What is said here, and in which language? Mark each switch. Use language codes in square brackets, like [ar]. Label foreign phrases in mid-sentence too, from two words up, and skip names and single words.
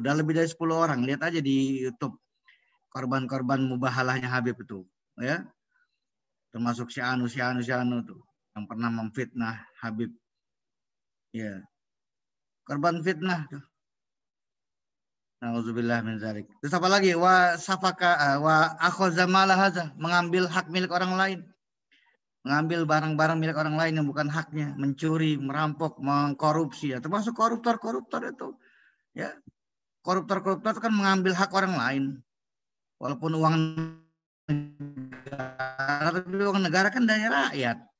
[id] Udah lebih dari 10 orang, lihat aja di YouTube. Korban-korban mubahalahnya Habib itu, ya, termasuk si Anu tuh yang pernah memfitnah Habib, ya, korban fitnah tuh. [ar] نعوذ بالله من ذلك. [id] Terus apa lagi? [ar] وسفك وأخذ مال هذا, [id] mengambil hak milik orang lain, mengambil barang-barang milik orang lain yang bukan haknya, mencuri, merampok, mengkorupsi, ya, termasuk koruptor itu, ya, koruptor itu kan mengambil hak orang lain. Walaupun uang negara, tapi uang negara kan dari rakyat.